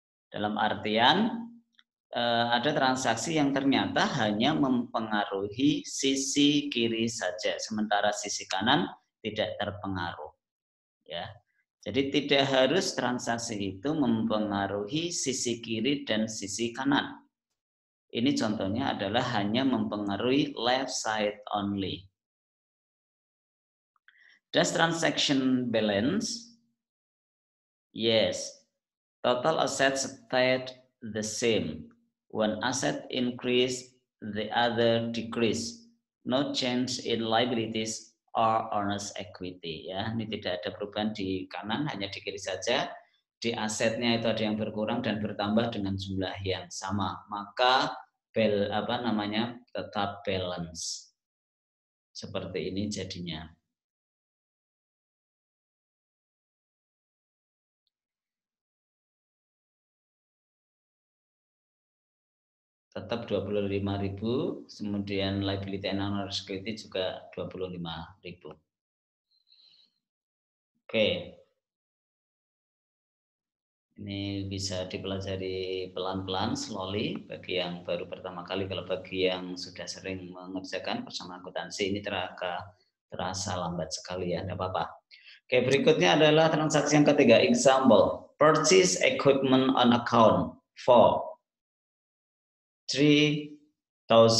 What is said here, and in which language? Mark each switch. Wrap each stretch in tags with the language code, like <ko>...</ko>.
<id>Dalam artian ada transaksi yang ternyata hanya mempengaruhi sisi kiri saja, sementara sisi kanan tidak terpengaruh. Ya, jadi tidak harus transaksi itu mempengaruhi sisi kiri dan sisi kanan. Ini contohnya adalah hanya mempengaruhi</id> <en>left side only. Does transaction balance? Yes. Total assets stayed the same. One asset increase, the other decrease. No change in liabilities or owner's equity.</en> <id>Ya, ini tidak ada perubahan di kanan, hanya di kiri saja. Di asetnya itu ada yang berkurang dan bertambah dengan jumlah yang sama. Maka tetap balance. Seperti ini jadinya. Tetap 25.000, kemudian</id> <en>liability and owner's equity</en> <id>juga 25.000. Oke. Ini bisa dipelajari pelan-pelan, slowly, bagi yang baru pertama kali. Kalau bagi yang sudah sering mengerjakan persamaan akuntansi, ini terasa lambat sekali ya, tidak apa-apa. Oke, berikutnya adalah transaksi yang ketiga, example.</id> <en>Purchase equipment on account for $3,000.</en>